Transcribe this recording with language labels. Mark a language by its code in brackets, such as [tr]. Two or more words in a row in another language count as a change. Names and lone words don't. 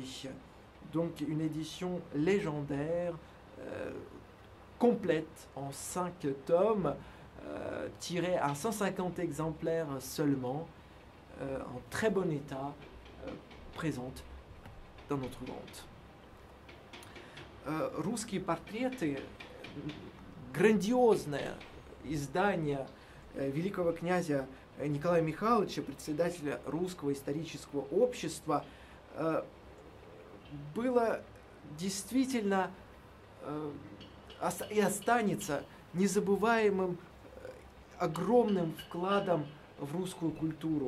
[fr] Donc une édition légendaire, complète en 5 tomes, tirée à 150 exemplaires seulement, en très bon état, présente dans notre vente. [ru] Русские портреты – грандиозное издание великого князя Николая Михайловича, председателя Русского исторического общества, было действительно и останется незабываемым огромным вкладом в русскую культуру.